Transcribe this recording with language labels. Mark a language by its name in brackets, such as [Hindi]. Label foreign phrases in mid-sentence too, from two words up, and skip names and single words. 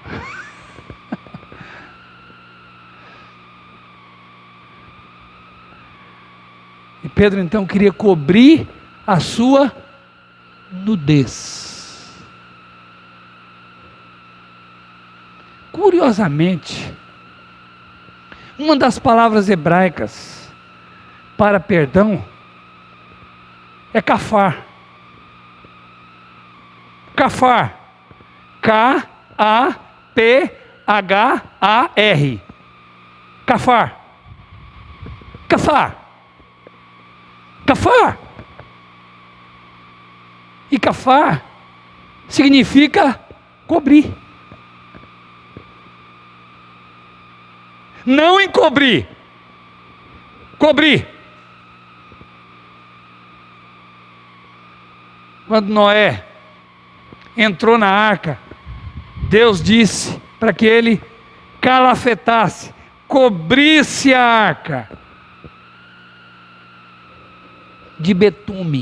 [Portuguese] E Pedro então queria cobrir a sua nudez. Curiosamente, uma das palavras hebraicas para perdão é kafar. Kafar. K-A-P-H-A-R. Kafar. Kafar. Kafar. E kafar significa cobrir. Não encobrir. Cobrir. Quando Noé entrou na arca, Deus disse para que ele calafetasse, cobrisse a arca de betume.